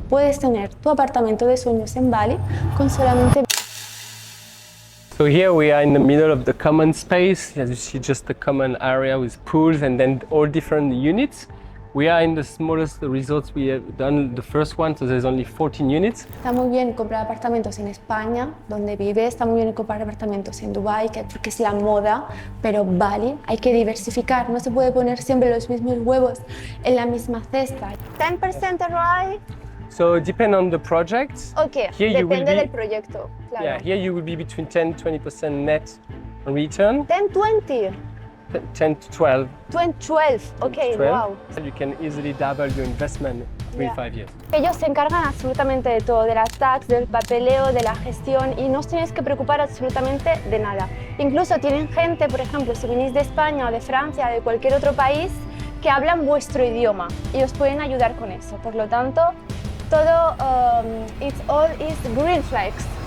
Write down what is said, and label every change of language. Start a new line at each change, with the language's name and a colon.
Spanish: puedes tener tu apartamento de sueños en Bali con solamente...
English: So here we are in the middle of the common space. As you see, just the common area with pools and then all different units. We are in the smallest resorts. We have done the first one, so there's only 14 units.
Spanish: Está muy bien comprar apartamentos en España, donde vive. Está muy bien comprar apartamentos en Dubái, porque es la moda. Pero Bali hay que diversificar. No se puede poner siempre los mismos huevos en la misma cesta.
English: 10% ROI. So depend on the project. Okay, here
Spanish: depende del proyecto. Claro.
English: Yeah, here you will be between 10-20% net return. 10-20. 10 to 12. 12, okay, 12. wow. You can easily double your investment in 5 years.
Spanish: Ellos se encargan absolutamente de todo, de las tax, del papeleo, de la gestión, y no os tenéis que preocupar absolutamente de nada. Incluso tienen gente, por ejemplo, si venís de España o de Francia o de cualquier otro país, que hablan vuestro idioma y os pueden ayudar con eso. Por lo tanto, todo,
English: it's all is green flags.